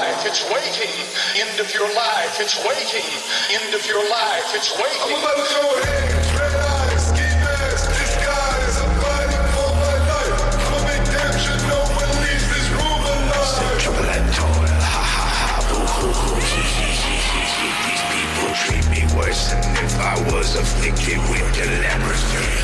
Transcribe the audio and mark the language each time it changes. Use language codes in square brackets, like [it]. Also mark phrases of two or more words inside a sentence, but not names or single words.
[en] it's waiting. End of your life, it's waiting. End of your life, it's waiting. I'm about to show hands, red eyes, ski mask, disguise. I'm fighting for my life. I'm a big damn shit, no one leaves this room alive. Trouble and toil, ha ha ha, boo hoo hoo, hee hee hee hee hee. These people treat me worse than if I was afflicted with the leprosy.